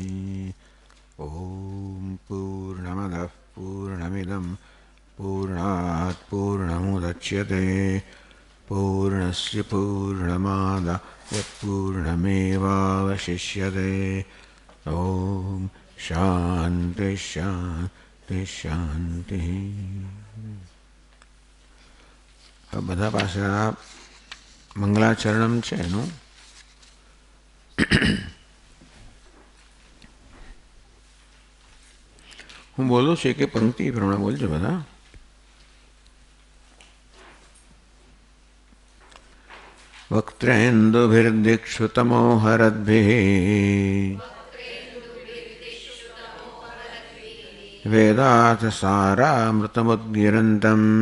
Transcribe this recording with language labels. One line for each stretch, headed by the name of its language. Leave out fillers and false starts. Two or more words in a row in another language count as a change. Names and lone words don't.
Sanskrit: ॐ पूर्णमदः पूर्णमिदं पूर्णात् पूर्णमुदच्यते पूर्णस्य पूर्णमादाय पूर्णमेवावशिष्यते। ॐ शान्ति शान्ति शान्ति।
Gujarati: બધા પાસે આ મંગલાચરણમ છે એનું હું બોલું છું કે પંક્તિ પ્રમાણે બોલજો બધા.
Sanskrit: वक्त्रेन्दुभिर्दिक्षुतमोहरद्भिः वेदार्थसारामृतमुद्गिरन्तम्